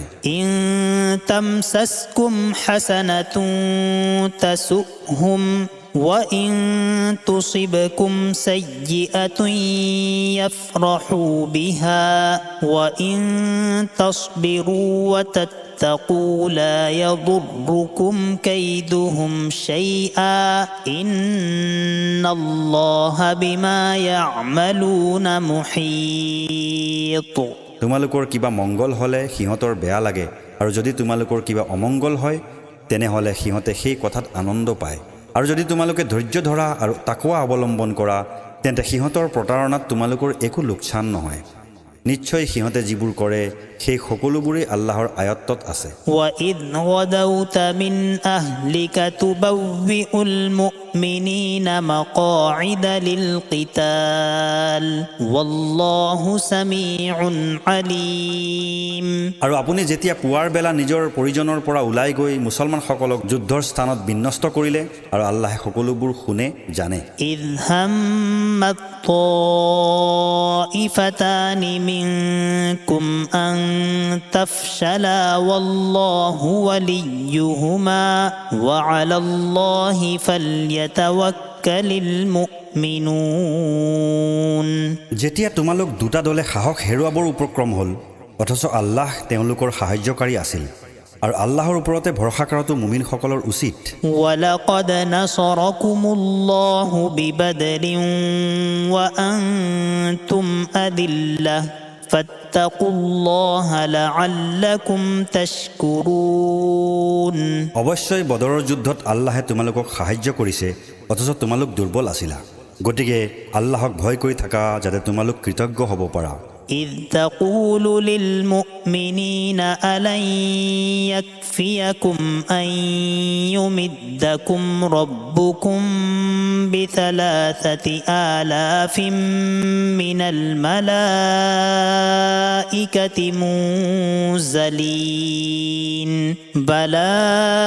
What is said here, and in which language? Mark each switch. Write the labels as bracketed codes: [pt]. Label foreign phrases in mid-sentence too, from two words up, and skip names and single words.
[ar] إن تمسسكم حسنة تسؤهم وإن تصبكم سيئة يفرحوا بها وإن تصبروا وتتقوا لا يضركم كيدهم شيئا إن الله بما يعملون محيط [as] তোমালোকৰ কিবা মংগল হলে সিহঁতৰ বেয়া লাগে আৰু যদি তোমালোকৰ কিবা অমংগল হয় তেনেহলে সিহঁতে সেই কথাত আনন্দ পায় আৰু যদি তোমালোকে ধৈৰ্য ধৰা আৰু তাকৱা অৱলম্বন কৰা তেন্তে সিহঁতৰ প্ৰতাৰণাত তোমালোকৰ একো লোকচান নহয় নিশ্চয় সিহঁতে যিবোৰ কৰে সেই সকলোবোৰেই আল্লাহৰ আয়ত্তত আছে [ar] وَإِذْ غَدَوْتَ مِنْ أَهْلِكَ تُبَوِّئُ الْمُؤْمِنِينَ مَقَاعِدَ لِلْقِتَالِ وَاللَّهُ سَمِيعٌ عَلِيمٌ [as] আৰু আপুনি যেতিয়া পুৱাৰ বেলা নিজৰ পৰিজনৰ পৰা ওলাই গৈ মুছলমানসকলক যুদ্ধৰ স্থানত বিন্যস্ত কৰিলে আৰু আল্লাহে সকলোবোৰ শুনে জানে [ar] إِذْ هَمَّتْ طَائِفَتَانِ مِنْكُمْ أَنْ تَفْشَلَا وَاللَّهُ وَلِيُّهُمَا وَعَلَى اللَّهِ فَلْيَتَوَكَّلِ الْمُؤْمِنُونَ [as] যেতিয়া তোমালোক দুটা দলে সাহস হেৰুৱাবৰ উপক্ৰম হ'ল অথচ আল্লাহ তেওঁলোকৰ সাহায্যকাৰী আছিল আৰু আল্লাহৰ ওপৰতে ভৰসা কৰাটো মুমিনসকলৰ উচিত [ar] وَلَقَدْ نَصَرَكُمُ اللَّهُ بِبَدْرٍ وَأَنْتُمْ أَذِلَّةٌ فَاتَّقُوا اللَّهَ لَعَلَّكُمْ تَشْكُرُونَ [as] অৱশ্যই বদৰৰ যুদ্ধত আল্লাহে তোমালোকক সাহায্য কৰিছে অথচ তোমালোক দুৰ্বল আছিলা গতিকে আল্লাহক ভয় কৰি থাকা যাতে তোমালোক কৃতজ্ঞ হ'ব পাৰা [ar] إذ تقول للمؤمنين ألن يكفيكم أن يمدكم ربكم ب3,000 من الملائكة منزلين بلى